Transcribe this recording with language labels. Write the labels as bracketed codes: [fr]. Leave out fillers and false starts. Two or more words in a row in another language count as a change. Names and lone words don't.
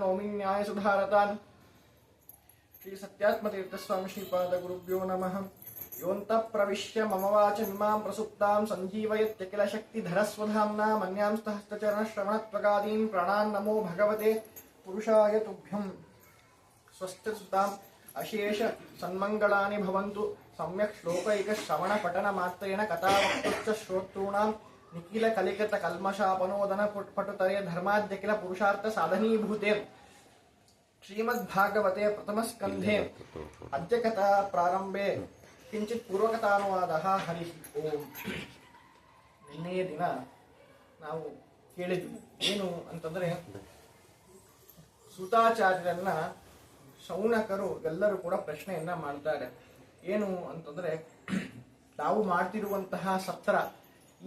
[sa] नौमि न्यायसुधारतान् श्री सत्यात्मतीर्थस्वामी श्रीपादगुरुभ्यो नमः योऽन्तः प्रविश्य मम वाचमिमां प्रसुप्तां सञ्जीवयत्यखिलशक्तिधरस्वधाम्ना मन्यांस्तहस्तचरणश्रवणत्वगादीन् प्राणान् नमो भगवते पुरुषाय तुभ्यम् स्वस्तिसुताम् अशेष सन्मङ्गलानि भवन्तु सम्यक् श्लोकैकश्रवणपठनमात्रेण कथावक्तुश्च श्रोतॄणां निखिलकलिकृतकल्मषापनोदनपटुतरे धर्माद्यखिल पुरुषार्थसाधनीभूते श्रीमद्भागवते प्रथमस्कन्धे अद्य कथा प्रारम्भे किञ्चित् पूर्वकथानुवादः हरिः ओम् [kn] ನಿನ್ನೆಯ ದಿನ ನಾವು ಕೇಳಿದ್ವಿ ಏನು ಅಂತಂದ್ರೆ ಸೂತಾಚಾರ್ಯರನ್ನ ಶೌನಕರು ಎಲ್ಲರೂ ಕೂಡ ಪ್ರಶ್ನೆಯನ್ನ ಮಾಡ್ತಾರೆ ಏನು ಅಂತಂದ್ರೆ ನಾವು ಮಾಡ್ತಿರುವಂತಹ ಸತ್ರ ಈ